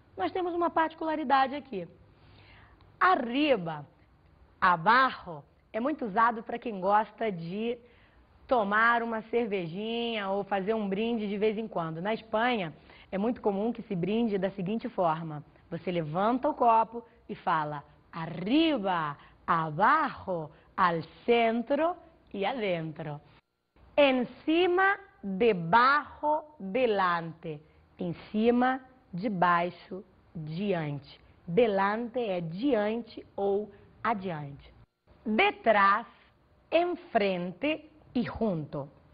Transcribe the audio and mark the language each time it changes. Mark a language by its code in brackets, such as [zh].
[pt] Nós temos uma particularidade aqui. [es] Arriba, abajo, [pt] é muito usado para quem gosta de tomar uma cervejinha ou fazer um brinde de vez em quando. Na Espanha, é muito comum que se brinde da seguinte forma. Você levanta o copo e fala, [es] arriba, abajo, al centro e adentro. Encima, debaixo, delante. [pt] Em cima, debaixo, diante. Delante é diante ou adiante. [es] Detrás, enfrente e junto.